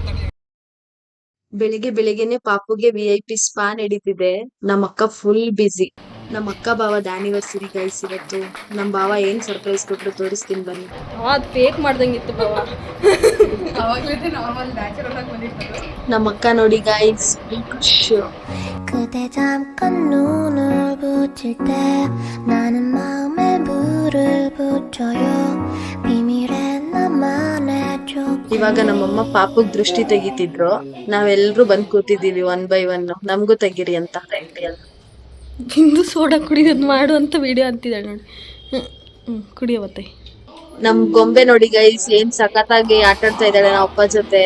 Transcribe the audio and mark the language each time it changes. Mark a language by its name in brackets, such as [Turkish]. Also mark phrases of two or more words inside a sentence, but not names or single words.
[Kannada] ಬೆಳಿಗ್ಗೆನೆ ಪಾಪುಗೆ [English] VIP spa [Kannada] ನಡೀತಿದೆ. ನಮ್ಮ ಅಕ್ಕ [English] full busy. [Kannada] ನಮ್ಮ ಅಕ್ಕ ಬಾವದ [English] anniversary guys [Kannada] ಇವತ್ತು. ನಮ್ ಬಾವ ಏನ್ ಸರ್ಪ್ರೈಸ್ ಕೊಟ್ರು ತೋರಿಸ್ತೀನಿ ಬನ್ನಿ. ಅದು ಫೇಕ್ ಮಾಡ್ದಂಗಿತ್ತು ಬಾವ. ನಮ್ಮ ಅಕ್ಕ ನೋಡಿ ಗೈಸ್, ಖುಷಿ. [Korean] 그대 잠깐 눈을 붙일 때 나는 마음에 불을 붙여요 비밀의 나만의 쪽. [Kannada] ಇವಾಗ ನಮ್ಮಮ್ಮ ಪಾಪುಗ್ ದೃಷ್ಟಿ ತೆಗಿತಿದ್ರು. ನಾವೆಲ್ರೂ ಬಂದ್ ಕೂತಿದೀವಿ 1 by 1. ನಮ್ಗೂ ತೆಗಿರಿ ಅಂತ. ಬಿಂದು ಸೋಡಾ ಕುಡಿಯೋದು ಮಾಡು ಅಂತ ವಿಡಿಯೋ ಅಂತಿದ್ದಾಳೆ ನೋಡಿ. ಕುಡಿಯವತ್ತೆ. ನಮ್ ಗೊಂಬೆ ನೋಡಿ ಗೈಸ್, ಏನ್ ಸಖತ್ತಾಗಿ ಆಟಾಡ್ತಾ ಇದ್ದಾಳೆ ನಮ್ಮ ಅಪ್ಪ ಜೊತೆ.